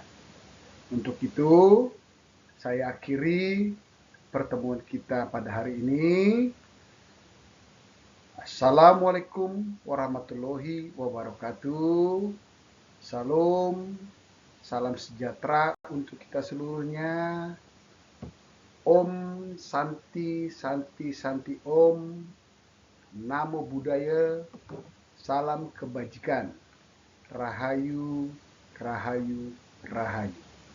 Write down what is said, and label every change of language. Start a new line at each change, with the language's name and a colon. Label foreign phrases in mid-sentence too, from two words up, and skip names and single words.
Indonesian: Untuk itu, saya akhiri pertemuan kita pada hari ini.
Arabic: السلام عليكم ورحمة الله وبركاته.
Indonesian: Salam, salam sejahtera untuk kita seluruhnya.
Sanskrit: Om Santi Santi Santi Om.
Pali: Namo Buddhaya.
Indonesian: Salam kebajikan. Rahayu, Rahayu, Rahayu.